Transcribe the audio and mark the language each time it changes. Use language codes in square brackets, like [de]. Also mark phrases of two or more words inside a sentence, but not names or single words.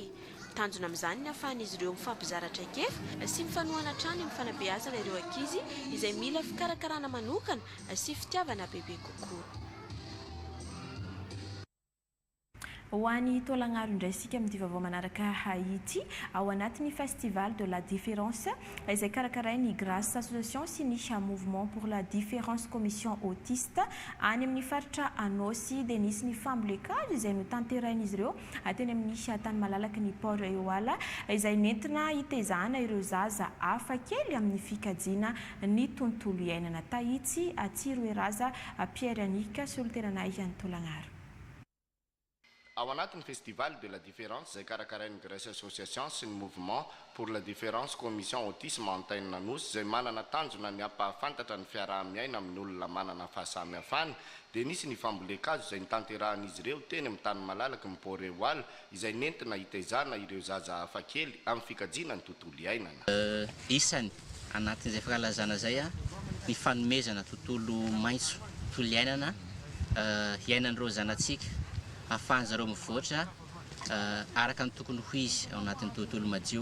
[mg] Tanjona amin'izany ny ahafahan'izy ireo mifampizaratra kefa sy mifanohana hatrany amin'ny fanabeazana ireo ankizy izay mila fikarakarana manokana sy fitiavana bebe kokoa. ho an'ny taolagnaro indray sika amin'ny vaovao manaraka ity ao anatin'ny [fr] festival de la différence [mg] izay karakarainy [fr] grâce association [mg] sy ny [fr] mouvement pour la différence commission autiste [mg] any amin'ny faritra Anosy dia nisy ny fambolekady izay notanterain'izy ireo teny amin'ny tany malalaky ny port Eoala izay nentina hitezana ireo zaza hafa kely amin'ny fikajiana ny tontolo iainana. Tahitsy Atsiro Eraza Pierre Anika solteranay any taolagnaro. Ao anatin'ny [fr] festival de la différence [mg] izay karakarain'ny [fr] Grèce association [mg] sy ny [fr] mouvement pour la différence commission autisme [mg] antainina Anosy izay manana tanjona ny ampahafantatra ny fiaraha-miaina amin'ny olona manana fahasamihafana dia nisy ny fambolekady izay nitanterahan'izy ireo teny amin'ny tany malalaky ny port Eoala izay nentina hitezana ireo zaza hafa kely amin'ny fikajiana ny tontolo iainana. Isany anatin'izay fankalazana zay ny fanomezana tontolo maitso tontolo iainana iainan'ireo zanatsika ahafahan'zareo mivoatra araka ny tokony ho izy ao anatin'ny tontolo madio.